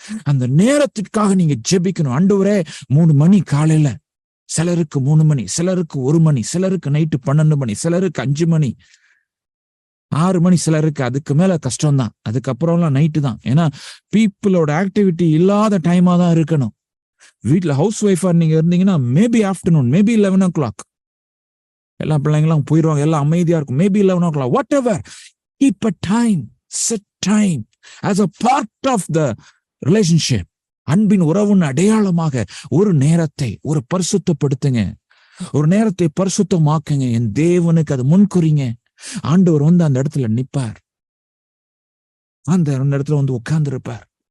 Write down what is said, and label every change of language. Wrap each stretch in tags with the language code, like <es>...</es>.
<ta>அந்த நேரத்திற்காக நீங்க ஜெபிக்கணும். ஆண்டவரே 3 மணி காலையில, சிலருக்கு 3 மணி, சிலருக்கு 1 மணி, சிலருக்கு நைட்டு 12 மணி, சிலருக்கு 5 மணி, 6 மணி, சிலருக்கு அதுக்கு மேல கஷ்டம்தான், அதுக்கப்புறம்லாம் நைட்டு தான். ஏன்னா பீப்புளோட ஆக்டிவிட்டி இல்லாத டைமா தான் இருக்கணும். வீட்டுல ஹவுஸ் ஒய்ஃபா நீங்க இருந்தீங்கன்னா மேபி ஆஃப்டர்நூன், மேபி 11 o'clock, எல்லா பிள்ளைங்களாம் போயிடுவாங்க, எல்லாம் அமைதியா இருக்கும், maybe 11 o'clock, what ever.</ta> <en>Keep a time, set time as a part of the relationship.</en> <ta>அன்பின் உறவின் அடையாளமாக ஒரு நேரத்தை ஒரு பரிசுத்தப்படுத்துங்க, ஒரு நேரத்தை பரிசுத்தமாக்குங்க. என் தேவனுக்கு அது முன்குறிங்க. ஆண்டவர் வந்து அந்த இடத்துல நிப்பார், அந்த இடத்துல வந்து உட்கார்ந்து இருப்பார்.</ta>